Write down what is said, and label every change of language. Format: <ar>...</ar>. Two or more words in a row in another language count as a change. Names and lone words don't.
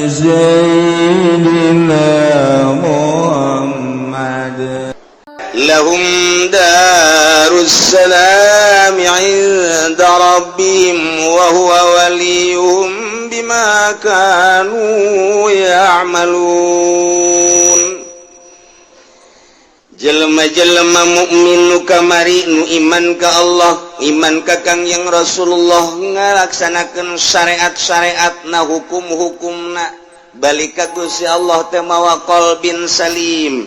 <ar>سيدنا محمد لهم دار السلام عند ربهم وهو وليهم بما كانوا يعملون.</ar> <su>Jelema-jelema mukmin nu kamari nu iman ka Allah, iman ka Kangjeng Rasulullah, ngalaksanakeun syariat-syariatna, hukum-hukumna, balik ka Gusti Allah teh mawa</su> <ar>قلبٍ سليم.</ar>